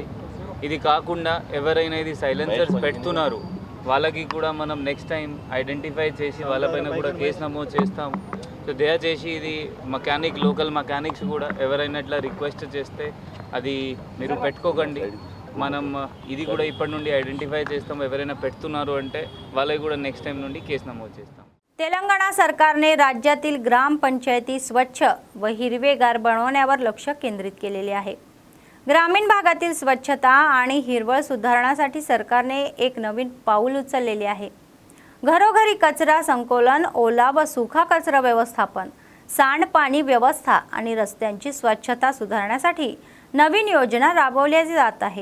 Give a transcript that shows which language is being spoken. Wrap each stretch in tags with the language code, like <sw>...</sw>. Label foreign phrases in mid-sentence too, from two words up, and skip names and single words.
<te>ఇది కాకుండా ఎవరైనా ఇది సైలెన్సర్స్ పెడుతున్నారు వాళ్ళకి కూడా మనం</te> <en>next time identify</en> <te>చేసి వాళ్ళపైన కూడా కేసు నమోదు చేస్తాము। సో దయచేసి ఇది</te> <en>local mechanics</en> <te>కూడా ఎవరైనా ఇట్లా రిక్వెస్ట్ చేస్తే అది మీరు పెట్టుకోకండి। మనం ఇది కూడా ఇప్పటి నుండి ఐడెంటిఫై చేస్తాం, ఎవరైనా పెడుతున్నారు అంటే వాళ్ళకి కూడా</te> <en>next time</en> <te>నుండి కేసు नमूद చేస్తాం।</te> <mr>तेलंगणा सरकारने राज्यातील ग्रामपंचायती स्वच्छ व हिरवेगार बनवण्यावर लक्ष केंद्रित केलेले आहे। ग्रामीण भागातील स्वच्छता आणि हिरवळ सुधारण्यासाठी सरकारने एक नवीन पाऊल उचललेले आहे। घरोघरी कचरा संकलन, ओला व सुखा कचरा व्यवस्थापन, सांडपाणी व्यवस्था आणि रस्त्यांची स्वच्छता सुधारण्यासाठी नवीन योजना राबवल्या जात आहे।</mr>